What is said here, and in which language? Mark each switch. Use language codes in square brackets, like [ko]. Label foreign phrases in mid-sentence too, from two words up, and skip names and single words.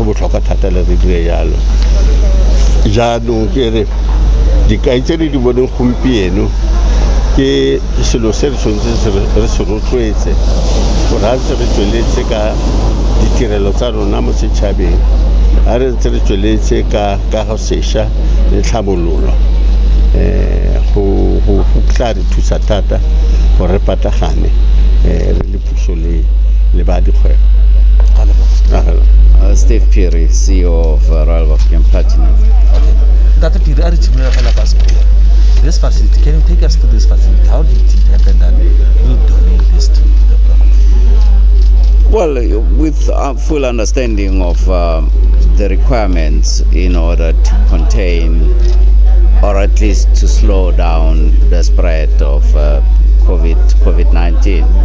[tn] botlhokwa thata le re dire jalo jaanong ke re dikai tse di boneng gompieno ke selo se re tshwanetse re se rotloetse gore ga ntse re tsweletse ka ditirelo tsa rona mo setšhabeng ga re ntse re tsweletse ka go sešwa le tlhabololo go tla re thusa thata gore re patagane re le puso le ba dikgwebo. [en] Steve Phiri, CEO of Royal Bafokeng Platinum. Dr. Phiri, are you this facility? Can you take us to this facility? How did it happen that you donate this to the program? Well, with full understanding of the requirements in order to contain or at least to slow down the spread of COVID-19.